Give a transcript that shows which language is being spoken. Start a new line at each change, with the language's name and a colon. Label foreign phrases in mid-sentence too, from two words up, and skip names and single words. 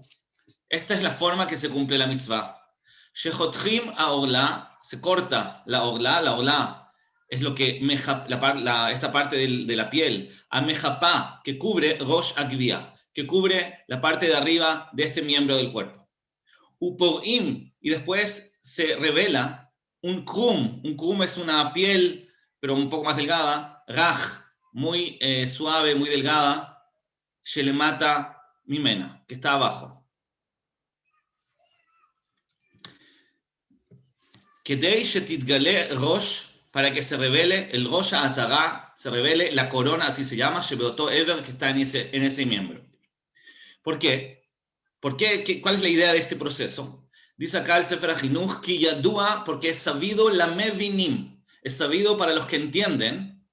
Spanish: Esta es la forma que se cumple la mitzvah.
Hebrew: שחותכים הערלה,
Spanish: se corta la orla es lo que esta parte de la piel, a mejapá, que cubre
Hebrew: ראש הגויה,
Spanish: que cubre la parte de arriba de este miembro del cuerpo. Uporim, y después se revela un krum. Un krum es una piel, pero un poco más delgada, raj, muy suave, muy delgada,
Hebrew: שלמטה ממנה,
Spanish: que está abajo.
Hebrew: כדי שתתגלה ראש,
Spanish: para que se revele el
Hebrew: ראש העטרה,
Spanish: se revele la corona, así se llama,
Hebrew: שבאותו אבר,
Spanish: que está en ese miembro. ¿Por qué? ¿Cuál es la idea de este proceso? Dice acá el Sefer HaChinuch,
Hebrew: כי ידוע,
Spanish: porque es sabido
Hebrew: למבינים,
Spanish: es sabido para los que entienden.